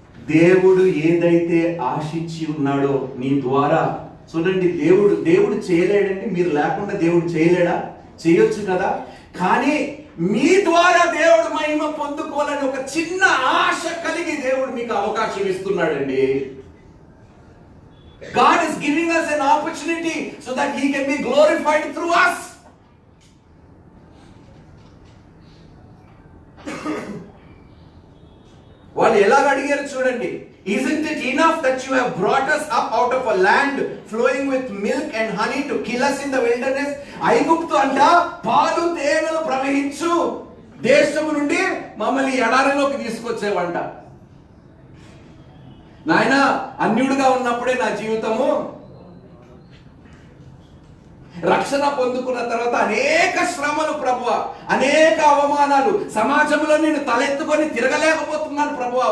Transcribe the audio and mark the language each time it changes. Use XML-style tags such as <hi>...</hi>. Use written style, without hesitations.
<te>దేవుడు ఏదైతే ఆశించి ఉన్నాడో నీ ద్వారా, చూడండి, దేవుడు చేయలేడండి. మీరు లేకుండా దేవుడు చేయలేడా? చేయొచ్చు కదా. కానీ మీ ద్వారా దేవుడు మహిమ పొందుకోవాలని ఒక చిన్న ఆశ కలిగి దేవుడు మీకు అవకాశం ఇస్తున్నాడండి.</te> <en>God is giving us an opportunity so that He can be glorified through us.</en> <te>వాళ్ళు ఎలాగ అడిగారు చూడండి.</te> <en>Isn't it enough that you have brought us up out of a land flowing with milk and honey to kill us in the wilderness?</en> <te>ఐగుప్తు అంట పాలు తేనెలు ప్రవహించు దేశము నుండి మమ్మల్ని ఎడారిలోకి తీసుకొచ్చేవంట. నాయన, అన్యుడిగా ఉన్నప్పుడే నా జీవితము, రక్షణ పొందుకున్న తర్వాత అనేక శ్రమలు ప్రభువా, అనేక అవమానాలు, సమాజంలో నేను తలెత్తుకొని తిరగలేకపోతున్నాను ప్రభువా.</te>